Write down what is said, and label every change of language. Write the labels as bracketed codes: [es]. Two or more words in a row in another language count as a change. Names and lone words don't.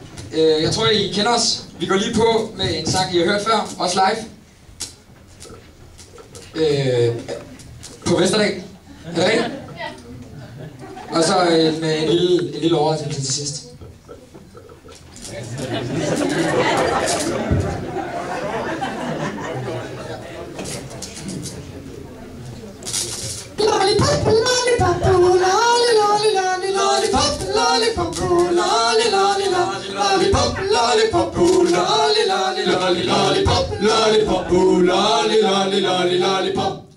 [da] Jeg tror, I kender os. Vi går lige på med en sang, I har hørt før, også live. På Vesterdag. Er det rigtigt? Og så en lille overraskelse til sidst. [en] Lollipop, lollipop, lolly, lolly, lolly, lollipop, lollipop, lolly, lolly, lolly, lollipop, lollipop, lolly, lolly, lolly, lollipop, lollipop, lolly, lolly, lolly, lollipop.